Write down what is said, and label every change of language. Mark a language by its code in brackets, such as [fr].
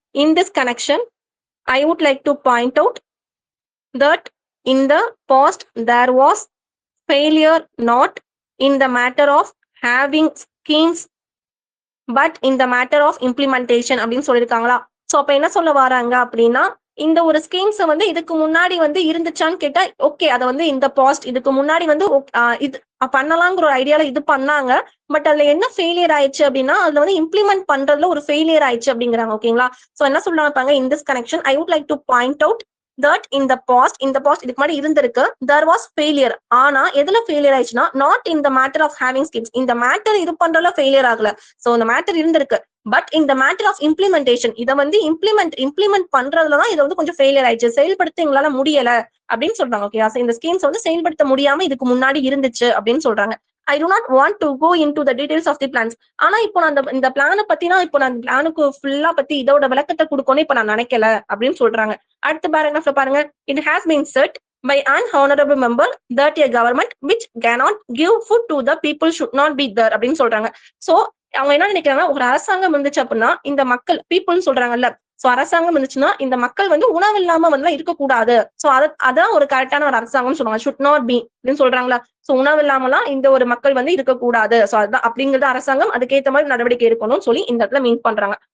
[en] in this connection I would like to point out that in the past there was failure not in the matter of having schemes but in the matter of implementation [ta] அப்படின்னு சொல்லியிருக்காங்களா? So அப்ப என்ன சொல்ல வராங்க அப்படின்னா இந்த ஒரு schemes வந்து இதுக்கு முன்னாடி வந்து இருந்துச்சான்னு கேட்டா ஓகே அதை வந்து இந்த பாஸ்ட் இதுக்கு முன்னாடி வந்து இது பண்ணலாங்கிற ஒரு ஐடியால இது பண்ணாங்க. பட் அதுல என்ன ஃபெயிலியர் ஆயிடுச்சு அப்படின்னா அதுல வந்து இம்ப்ளிமெண்ட் பண்றதுல ஒரு ஃபெயிலியர் ஆயிடுச்சு அப்படிங்கிறாங்க. ஓகேங்களா? சோ என்ன சொல்றாங்க பாருங்க. [en] in this connection I would like to point out that in the past [ta] இதுக்கு முன்னாடி இருந்திருக்கு [en] there was failure. [ta] ஆனா எதுல ஃபெயிலியர் ஆயிடுச்சுன்னா [en] not in the matter of having schemes. [ta] இந்த மேட்டர் இது பண்றதுல ஃபெயிலியர் ஆகல. சோ இந்த மேட்டர் இருந்திருக்கு பட் இந்த மேட்டர் ஆஃப் இம்ப்ளிமெண்டேஷன் இதை வந்து இம்ப்ளிமெண்ட் பண்றதுலதான் இதை வந்து கொஞ்சம் ஃபெயிலியர் ஆயிடுச்சு, செயல்படுத்த எங்களால முடியல அப்படின்னு சொல்றாங்க. ஓகே, இந்த ஸ்கீம்ஸ் வந்து செயல்படுத்த முடியாம இதுக்கு முன்னாடி இருந்துச்சு அப்படின்னு சொல்றாங்க. [en] I do not want to go into the details of the plans. [ta] ஆனா இப்போ நான் இந்த பிளானை பத்தினா இப்போ நான் பிளானுக்கு ஃபுல்லா பத்தி இதோட விளக்கத்தை கொடுக்கணும் இப்ப நான் நினைக்கல அப்படின்னு சொல்றாங்க. அடுத்த பேராகிராஃப்ல பாருங்க, [en] it has been said by an honorable member that a government which cannot give food to the people should not be there [ta] அப்படின்னு சொல்றாங்க. சோ அவங்க என்ன நினைக்கிறாங்கன்னா, ஒரு அரசாங்கம் இருந்துச்சு அப்படின்னா இந்த மக்கள் பீப்புள்னு சொல்றாங்கல்ல, சோ அரசாங்கம் இருந்துச்சுன்னா இந்த மக்கள் வந்து உணவு இல்லாம வந்து இருக்கக்கூடாது. சோ அதான் ஒரு கரெக்டான ஒரு அரசாங்கம் சொல்லுவாங்க. [en] should not be [ta] அப்படின்னு சொல்றாங்களா. சோ உணவு இல்லாமலாம் இந்த ஒரு மக்கள் வந்து இருக்கக்கூடாது. சோ அதுதான் அப்படிங்கிறது அரசாங்கம் அதுக்கேற்ற மாதிரி நடவடிக்கை எடுக்கணும்னு சொல்லி இந்த இடத்துல மீன் பண்றாங்க.